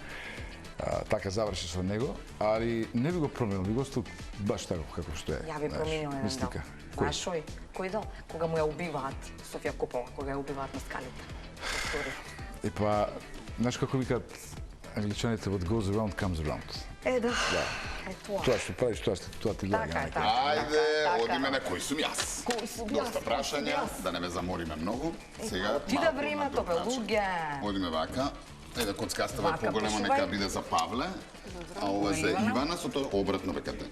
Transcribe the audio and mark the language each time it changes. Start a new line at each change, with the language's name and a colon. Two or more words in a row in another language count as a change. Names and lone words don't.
Macedonian: Така заврши со него, али не би го променил, би го остал баш така како што е. Ја би променил еден дел. Знаеш кој дел? Кога му ја убиваат Софија Копола, кога ја убиваат на скалите. И па, знаеш како викаат англичаните,
English: what goes around comes around.
Macedonian: Да. Е тоа. Тоа што правиш, тоа ти Така лега. Ајде, одиме на кој сум јас. Доста прашања, да не ве замориме многу. Сега ти да времето, бе, луѓе. Одиме вака. Еде коцкастава е поголема, нека биде за Павле. А ова за Ивана, со тоа обратно векате.